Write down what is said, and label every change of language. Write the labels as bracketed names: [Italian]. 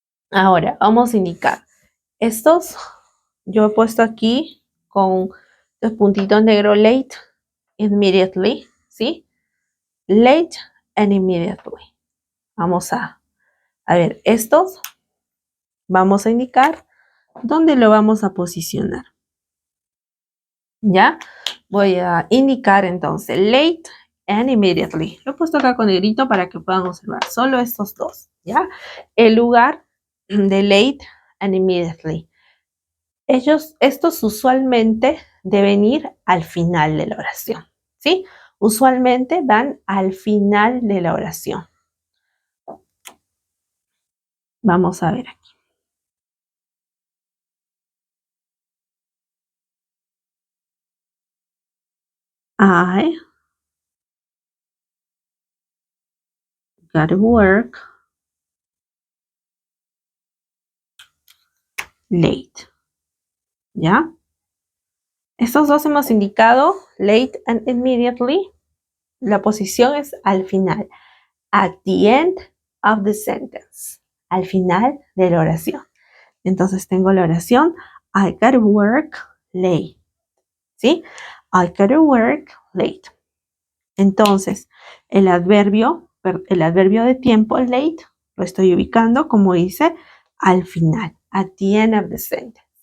[Spanish] Ahora, vamos a indicar. Estos, yo he puesto aquí con los puntitos negros late, immediately, ¿sí? Late and immediately. Vamos a ver, estos vamos a indicar dónde lo vamos a posicionar. ¿Ya? Voy a indicar entonces late and immediately. Lo he puesto acá con negrito para que puedan observar solo estos dos, ¿ya? El lugar de late and immediately. Estos usualmente deben ir al final de la oración, ¿sí? Usualmente van al final de la oración. Vamos a ver aquí. [English] I gotta work late. ¿Ya? [Spanish] Estos dos hemos indicado late and immediately. La posición es al final. [English] At the end of the sentence. [Spanish] Al final de la oración. Entonces tengo la oración [English] I gotta work late. [Spanish] ¿Sí? [English] I gotta work late. [Spanish] Entonces, el adverbio de tiempo, late, lo estoy ubicando, como dice, al final, [English] at the end of the sentence.